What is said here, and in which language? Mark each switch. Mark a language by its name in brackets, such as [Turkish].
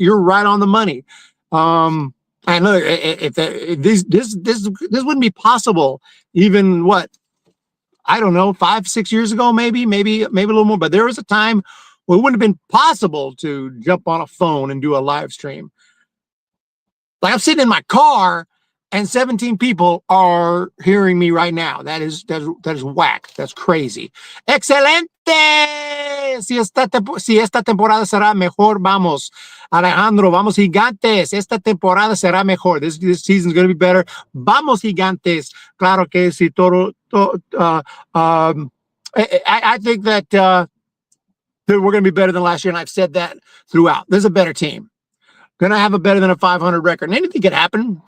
[English] You're right on the money. I know if this wouldn't be possible even I don't know, 5-6 years ago, maybe a little more. But there was a time where it wouldn't have been possible to jump on a phone and do a live stream. Like I'm sitting in my car and 17 people are hearing me right now. That is whack. That's crazy. Excelente. [Spanish] Si esta temporada será mejor, vamos. Alejandro, vamos Gigantes. Esta temporada será mejor. [English] This season is going to be better. [Spanish] Vamos Gigantes. Claro que si todo. [English] I think that we're going to be better than last year, and I've said that throughout. There's a better team. Going to have a better than a 500 record. And anything could happen.